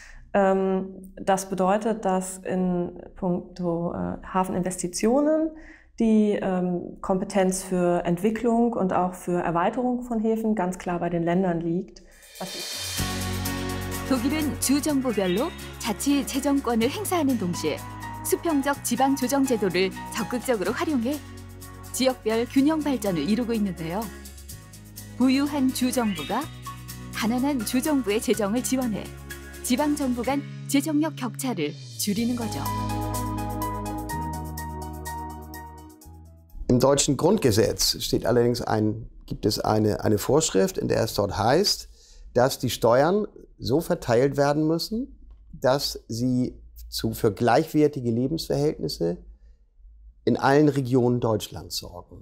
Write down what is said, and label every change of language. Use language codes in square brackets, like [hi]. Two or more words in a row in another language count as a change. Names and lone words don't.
[de] Das bedeutet, dass in puncto Hafeninvestitionen die Kompetenz für Entwicklung und auch für Erweiterung von Häfen ganz klar bei den Ländern liegt. [ko] 독일은 주 정부별로 자치 재정권을 행사하는 동시에 수평적 지방 조정 제도를 적극적으로 활용해 지역별 균형 발전을 이루고 있는데요. 부유한 주 정부가 가난한 주 정부의 재정을 지원해 지방 정부 간 재정력 격차를 줄이는 거죠. [de] Im deutschen Grundgesetz steht allerdings gibt es eine Vorschrift, in der es dort heißt, dass die Steuern so verteilt werden müssen, dass sie für gleichwertige Lebensverhältnisse in allen Regionen Deutschlands sorgen.